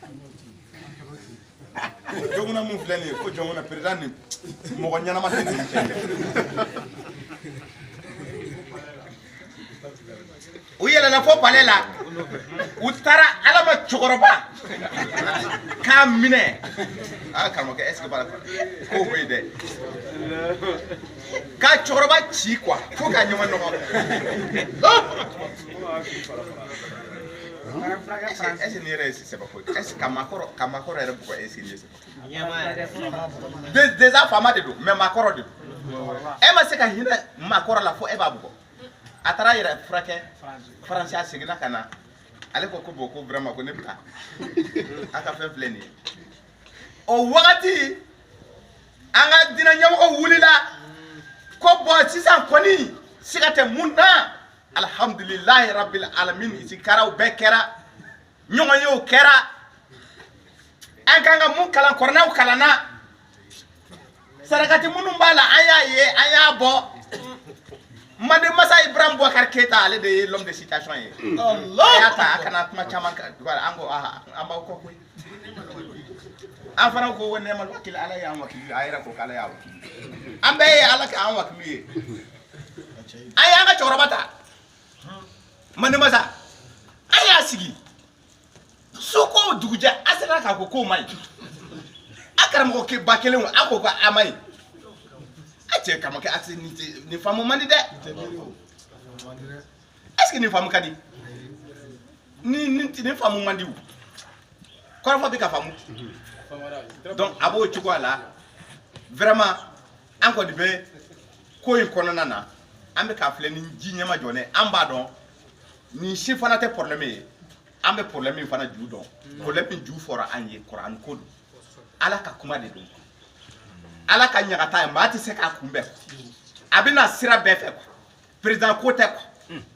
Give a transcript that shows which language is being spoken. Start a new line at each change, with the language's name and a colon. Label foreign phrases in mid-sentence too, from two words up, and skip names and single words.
Bambara: jɔnkɔnɔ mun filɛ nin ye ko jɔnkɔnɔ président ni mɔgɔ ɲɛnama tɛ nin cɛ u yɛlɛnna fo palais la u taara ala ma cɛkɔrɔba k'a minɛ karamɔgɔkɛ
French: est ce que
Bambara: b'a la ko bɛ yen dɛ k'a cɛkɔrɔba ci quoi fo k'a ɲɔgɔn nɔgɔ
French: est ce que
Bambara: nin yɛrɛ ye sɛbɛko ye
French: est ce que
Bambara: ka maakɔrɔ yɛrɛ bugɔ
French: est ce que
Bambara: nin ye sɛbɛko déjà faama de don mais maakɔrɔ de don e ma se ka hinɛ maakɔrɔ la fo e b'a bugɔ a taara yɛrɛ furakɛ faransi a seginna ka na ale ko bon ko vraiment ko ne bɛ taa a ka fɛn filɛ nin ye o wagati an ka diinɛ ɲɛmɔgɔ wulila ko bon sisan kɔni siga tɛ mun na
Arabic: الحمد لله رب العالمين
Bambara: isikaraw bɛɛ kɛra ɲɔgɔn yew kɛra an kan ka mun kalan kɔrɔnɛw kalanna sarakati minnu b'a la an y'a ye an y'a bɔ Mande Masa Ibrahim Boubacar Keita ale de ye
French: l'homme de citation
Bambara: ye Allah y'a ta a kana kuma caman kan an ko an b'aw kɔ koyi an fana ko ne ma wakili ala y'an wakili a yɛrɛ ko k'ala y'a wakili an bɛɛ ye ala k'an wakili ye an y'an ka cɛkɔrɔba ta Mande Masa an y'a sigi su ko dugujɛ a sera k'a ko k'o ma ɲi a karamɔgɔ ba kelen a ko a ma ɲi a cɛ karamɔgɔkɛ a tɛ nin faamu man di dɛ est ce que nin faamu ka di nin faamu man di o kɔrɔfɔ bɛ ka faamu donc a b'o cogoya la vraiment an ko de be ko in kɔnɔna na an bɛ ka filɛ ni ji ɲɛma jɔne an b'a dɔn ni si fana tɛ problème ye an bɛ problème in fana ju dɔn problème min ju fɔra an ye Kuran ko don ala ka kuma de don ala ka ɲagata ye maa tɛ se k'a kunbɛn a bɛna sira bɛɛ fɛ quoi président ko tɛ quoi